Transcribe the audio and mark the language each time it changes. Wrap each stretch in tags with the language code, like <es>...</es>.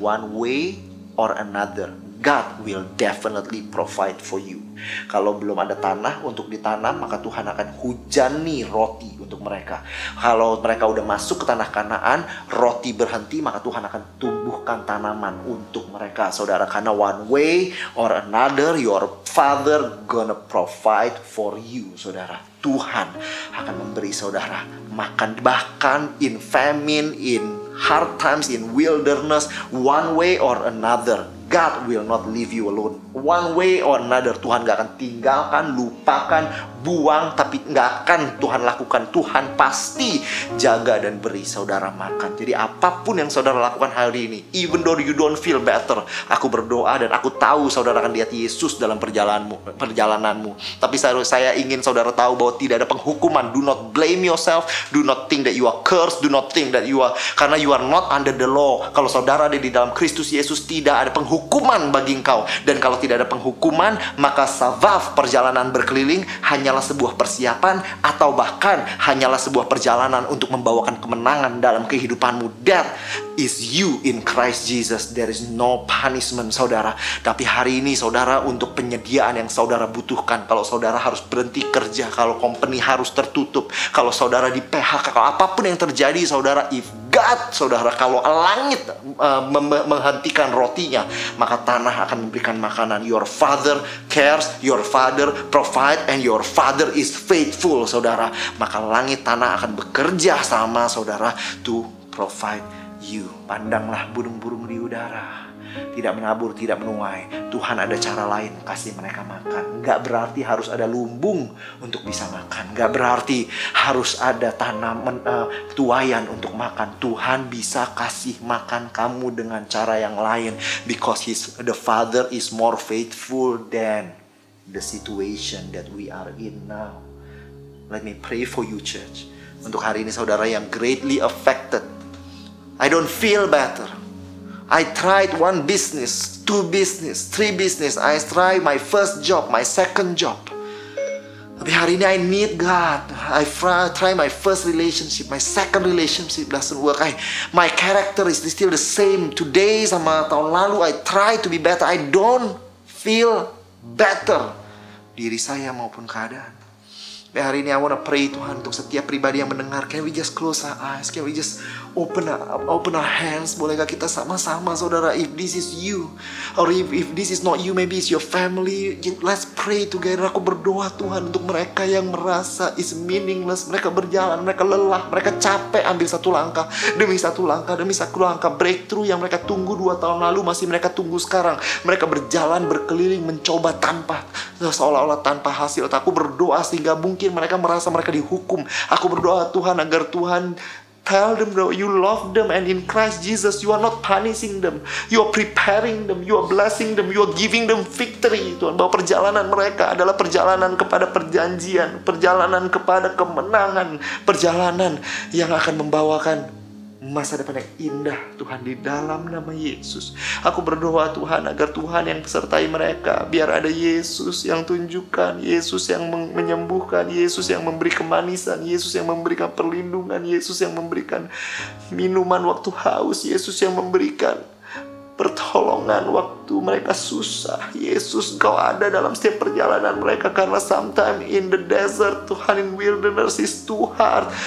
<en>One way or another, God will definitely provide for you.</en> <id>Kalau belum ada tanah untuk ditanam, maka Tuhan akan hujani roti untuk mereka. Kalau mereka udah masuk ke tanah Kanaan, roti berhenti, maka Tuhan akan tumbuhkan tanaman untuk mereka, saudara.</id> <en>Karena one way or another, your Father gonna provide for you, saudara.</en> <id>Tuhan akan memberi saudara makan, bahkan</id> <en>in famine, in hard times, in wilderness, one way or another, God will not leave you alone. One way or another,</en> <id>Tuhan gak akan tinggalkan, lupakan, buang, tapi gak akan Tuhan lakukan. Tuhan pasti jaga dan beri saudara makan. Jadi apapun yang saudara lakukan hari ini,</id> <en>even though you don't feel better,</en> <id>aku berdoa dan aku tahu saudara akan lihat Yesus dalam perjalananmu. Tapi saya ingin saudara tahu bahwa tidak ada penghukuman.</id> <en>Do not blame yourself. Do not think that you are cursed. Do not think that you are, karena you are not under the law.</en> <id>Kalau saudara ada di dalam Kristus Yesus, tidak ada penghukuman penghukuman bagi engkau. Dan kalau tidak ada penghukuman, maka savaf, perjalanan berkeliling, hanyalah sebuah persiapan, atau bahkan hanyalah sebuah perjalanan untuk membawakan kemenangan dalam kehidupanmu.</id> <en>That is you in Christ Jesus. There is no punishment, saudara.</en> <id>Tapi hari ini, saudara, untuk penyediaan yang saudara butuhkan, kalau saudara harus berhenti kerja, kalau company harus tertutup, kalau saudara di PHK, kalau apapun yang terjadi, saudara,</id> <en>if God,</en> <id>saudara, kalau langit menghentikan rotinya, maka tanah akan memberikan makanan.</id> <en>Your Father cares, your Father provide, and your Father is faithful, saudara.</en> <id>Maka langit, tanah akan bekerja sama, saudara,</id> <en>to provide you.</en> <id>Pandanglah burung-burung di udara, tidak menabur, tidak menuai. Tuhan ada cara lain kasih mereka makan. Gak berarti harus ada lumbung untuk bisa makan. Gak berarti harus ada tanaman tuayan untuk makan. Tuhan bisa kasih makan kamu dengan cara yang lain.</id> <en>Because the Father is more faithful than the situation that we are in now. Let me pray for you, church.</en> <id>Untuk hari ini, saudara yang</id> <en>greatly affected. I don't feel better. I tried 1 business, 2 business, 3 business. I tried my first job, my second job.</en> <id>Tapi hari ini</id> <en>I need God. I try my first relationship, my second relationship doesn't work. My character is still the same. Today</en> <id>sama tahun lalu</id> <en>I try to be better. I don't feel better.</en> <id>Diri saya maupun keadaan. Hari ini</id> <en>I want to pray,</en> <id>Tuhan, untuk setiap pribadi yang mendengar.</id> <en>Can we just close our eyes? Can we just open our hands?</en> <id>Bolehkah kita sama-sama, saudara,</id> <en>if this is you, or if this is not you, maybe it's your family, let's pray together.</en> <id>Aku berdoa, Tuhan, untuk mereka yang merasa</id> <en>is meaningless.</en> <id>Mereka berjalan, mereka lelah, mereka capek, ambil satu langkah demi satu langkah demi satu langkah. Breakthrough yang mereka tunggu 2 tahun lalu masih mereka tunggu sekarang. Mereka berjalan berkeliling mencoba tanpa, seolah-olah tanpa hasil. Aku berdoa sehingga mungkin mereka merasa mereka dihukum. Aku berdoa, Tuhan, agar Tuhan</id> <en>tell them that you love them, and in Christ Jesus you are not punishing them. You are preparing them, you are blessing them, you are giving them victory, Tuhan.</en> <id>Bahwa perjalanan mereka adalah perjalanan kepada perjanjian, perjalanan kepada kemenangan, perjalanan yang akan membawakan masa depan yang indah, Tuhan, di dalam nama Yesus. Aku berdoa, Tuhan, agar Tuhan yang sertai mereka. Biar ada Yesus yang tunjukkan, Yesus yang menyembuhkan, Yesus yang memberi kemanisan, Yesus yang memberikan perlindungan, Yesus yang memberikan minuman waktu haus, Yesus yang memberikan pertolongan waktu mereka susah. Yesus, Engkau ada dalam setiap perjalanan mereka.</id> <en>Karena sometimes in the desert, Tuhan, in wilderness is too hard.</en>